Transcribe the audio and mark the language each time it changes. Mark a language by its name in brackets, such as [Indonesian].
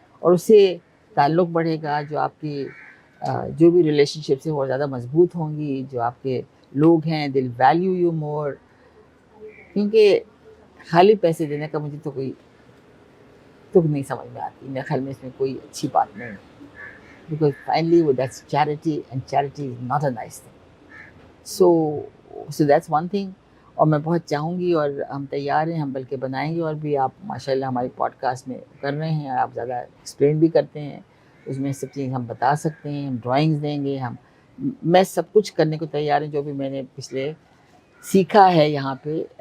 [Urdu] اور اس سے تعلق بڑھے گا، جو آپ کی جو بھی ریلیشن شپس ہیں وہ زیادہ مضبوط ہوں گی، جو آپ کے لوگ ہیں [English] They'll value you more. [Urdu] کیونکہ خالی پیسے دینے کا مجھے تو کوئی تک نہیں سمجھ میں آتی، میرے خیال میں اس میں کوئی اچھی بات نہیں ہے. [English] Because finally that's charity and charity is not a nice thing. So that's one thing. [Urdu] اور میں بہت چاہوں گی، اور ہم تیار ہیں، ہم بلکہ بنائیں گے. اور بھی آپ ماشاء اللہ ہماری پوڈ کاسٹ میں کر رہے ہیں، آپ زیادہ ایکسپلین بھی کرتے ہیں، اس میں سب چیز ہم بتا سکتے ہیں، ہم ڈرائنگز دیں گے، میں سب کچھ کرنے کو تیار ہیں جو بھی میں نے پچھلے سیکھا ہے یہاں پہ.